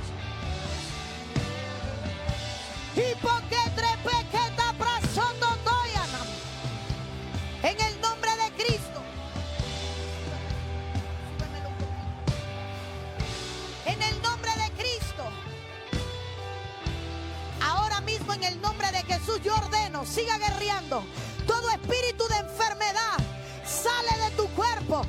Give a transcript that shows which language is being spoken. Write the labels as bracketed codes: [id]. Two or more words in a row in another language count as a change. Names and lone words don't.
[es] Y porque trepequeta prasoto doyanam. En el nombre de Cristo. En el nombre de Cristo. Ahora mismo en el nombre de Jesús yo ordeno, siga guerreando. Todo espíritu de enfermedad sale de tu cuerpo.